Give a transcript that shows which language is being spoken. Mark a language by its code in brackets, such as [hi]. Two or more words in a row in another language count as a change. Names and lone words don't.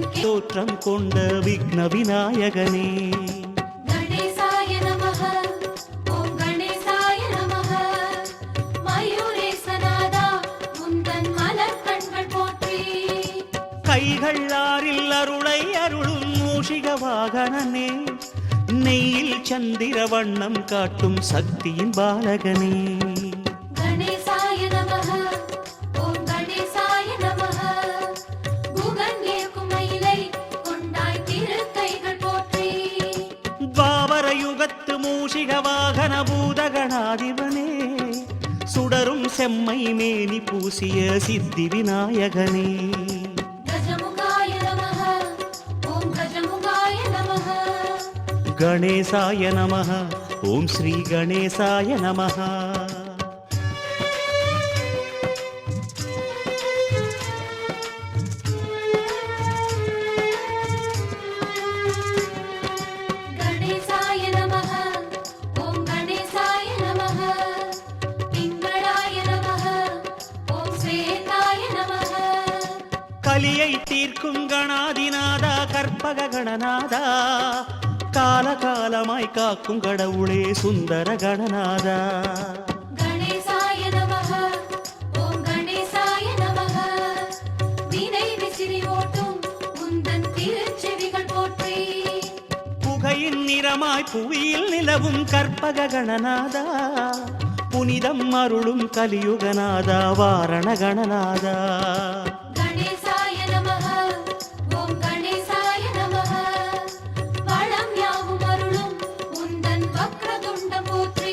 [ta] தோற்றம் கொண்ட விக்ன விநாயகனே [sa] गणेशाय नमः ॐ गणेशाय नमः [ta] மயூரேசநாதா உந்தன் மலர் கண்கள் போற்றி கைகள் ஆறில் அருளை அருளும் மூஷிக வாகனனே நெய்யில் சந்திர வண்ணம் காட்டும் சக்தியின் பாலகனே [sa] गणेशाय नमः ॐ गणेशाय नमः [ta] குகன் ஏற்கும் மயிலை கொண்டாய் திருக்கைகள் போற்றி துவாபர யுகத்து மூஷிக வாகன பூதகணாதிபனே சுடரும் செம்மை மேனி பூசிய சித்தி விநாயகனே [sa] गजमुखाय नमः ॐ गजमुखाय नमः गणेशाय नमः ॐ श्री गणेशाय नमः गणेशाय नमः ॐ गणेशाय नमः पिङ्गळाय नमः ॐ श्वेताय नमः [ta] கலியை தீர்க்கும் கணாதிநாதா கற்பக கணநாதா காலகாலமாய் காக்கும் கடவுளே சுந்தர கணநாதா [sa] गणेशाय नमः ॐ गणेशाय नमः [ta] வினை விசிறி ஓட்டும் உந்தன் திருச்செவிகள் போற்றி புகையில் பொன்னின் நிறமாய் புவியில் நிலவும் கற்பக கணநாதா, புனிதம் அருளும் கலியுகநாதா, வாரண கணநாதா. [sa] गणेशाय नमः ॐ गणेशाय नमः [ta] வளம் யாவும் அருளும் உந்தன் வக்ரதுண்டம் போற்றி.